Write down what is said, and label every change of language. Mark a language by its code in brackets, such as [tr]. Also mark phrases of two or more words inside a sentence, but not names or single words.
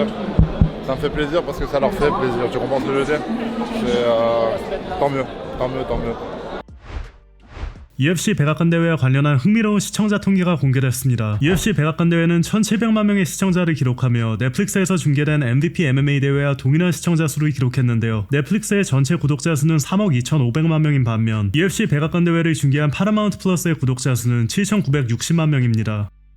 [fr] Ça me fait plaisir parce que ça leur fait plaisir, tu comprends ce que je veux dire? Tant mieux, tant mieux, tant mieux. [ko] UFC 백악관 대회와 관련한 흥미로운 시청자 통계가 공개됐습니다. UFC 백악관 대회는 1,700만 명의 시청자를 기록하며 넷플릭스에서 중계된 MVP MMA 대회와 동일한 시청자 수를 기록했는데요. 넷플릭스의 전체 구독자 수는 3억 2,500만 명인 반면 UFC 백악관 대회를 중계한 파라마운트 플러스의 구독자 수는 7,960만 명입니다.